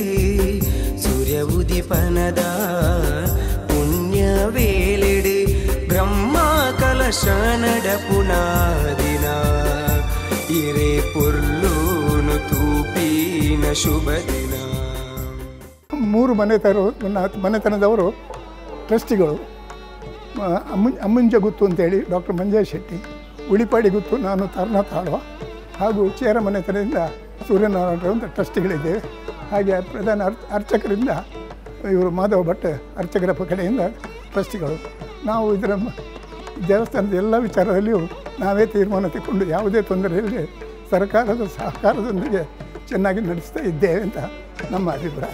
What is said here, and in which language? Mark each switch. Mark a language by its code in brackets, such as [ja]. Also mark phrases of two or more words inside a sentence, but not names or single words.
[tcy] ಸೂರ್ಯ ಉದಿಪನದ ಪುಣ್ಯ ವೇಳೆಡೆ ಬ್ರಹ್ಮ ಕಲಶ ನಡಪುನಾದಿನ ಇರೆ ಪುರ್ಲೂನು ತೂಪಿನ ಶುಭ ದಿನ. [kn] 3 ಮನೆತನದವರು ಟ್ರಸ್ಟಿಗಳು. ಅಮ್ಮಂಜ ಗುತ್ತು ಅಂತೇಳಿ ಡಾಕ್ಟರ್ ಮಂಜೇಶ್ ಶೆಟ್ಟಿ, ಉಳಿಪಾಡಿ ಗುತ್ತು ನಾನು ತಾರನಾಥ್ ಆಳ್ವ ಹಾಗೂ ಚೇರ ಮನೆತನದಿಂದ ಸೂರ್ಯನಾರಾಯಣರು ಅಂತ ಟ್ರಸ್ಟಿಗಳಿದ್ದೇವೆ. ಹಾಗೆ ಪ್ರಧಾನ ಅರ್ಚಕರಿಂದ ಇವರು ಮಾಧವ ಭಟ್ ಅರ್ಚಕರ ಕಡೆಯಿಂದ ಟ್ರಸ್ಟಿಗಳು. ನಾವು ಇದರ ದೇವಸ್ಥಾನದ ಎಲ್ಲ ವಿಚಾರದಲ್ಲಿಯೂ ನಾವೇ ತೀರ್ಮಾನ ತಗೊಂಡು ಯಾವುದೇ ತೊಂದರೆ ಇಲ್ಲದೆ ಸರ್ಕಾರದ ಸಹಕಾರದೊಂದಿಗೆ ಚೆನ್ನಾಗಿ ನಡೆಸ್ತಾ ಇದ್ದೇವೆ ಅಂತ ನಮ್ಮ ಅಭಿಪ್ರಾಯ.